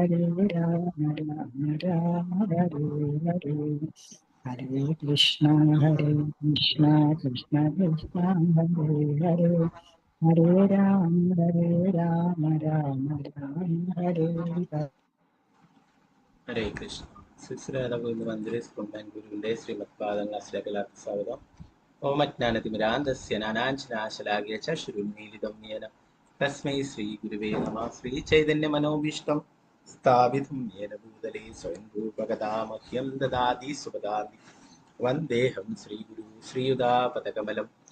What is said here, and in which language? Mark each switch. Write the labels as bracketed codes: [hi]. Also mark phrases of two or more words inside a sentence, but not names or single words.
[ml] രാമ ഹരേ ഹരേ ഹരേ കൃഷ്ണ കൃഷ്ണ കൃഷ്ണ ഹരേ ഹരേ ഹരേ രാമ ഹരേ ഹരേ. ഹരേ കൃഷ്ണ. ശ്രീശ്രീരാഘവേന്ദ്ര മന്ദിരെ ബാംഗ്ലൂരിന്റെ ശ്രീമദ് പാദങ്ങളാശ്രയ സ്വാഗതം. [sa] ഓമജ്ഞാനതിമിരാന്തസ്യ നാനാഞ്ജനാശലാഘ്യ ചക്ഷുരുന്മീലിതം യേന തസ്മൈ ശ്രീ ഗുരുവേ നമഃ. ശ്രീ ചൈതന്യ മനോഭീഷ്ടം സ്ഥാപിതം യേന ഭൂതലേ സ്വയം രൂപകഥാമഹ്യം ദദാതി സുപദാതി വന്ദേഹം ശ്രീഗുരു ശ്രീയുതാപദകമലം